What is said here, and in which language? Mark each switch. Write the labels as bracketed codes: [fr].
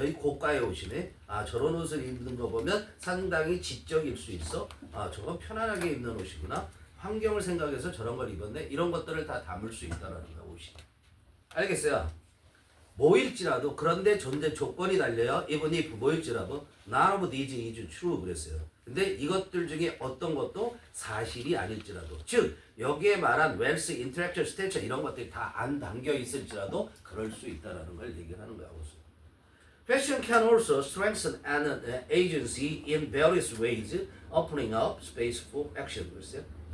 [ko] 여기 고가의 옷이네. 저런 옷을 입는 거 보면 상당히 지적일 수 있어. 저건 편안하게 입는 옷이구나. 환경을 생각해서 저런 걸 입었네. 이런 것들을 다 담을 수 있다라는 거야, 옷이. 알겠어요? 뭐일지라도 그런데 존재 조건이 달려요. even if 뭐일지라도 [en] none of these is true [ko] 그랬어요. 근데 이것들 중에 어떤 것도 사실이 아닐지라도 즉 여기에 말한 wealth, intellectual stature 이런 것들이 다 안 담겨 있을지라도 그럴 수 있다라는 걸 얘기를 하는 거야. [en] Fashion can also strengthen an agency in various ways, opening up space for action [ko] 그랬어요.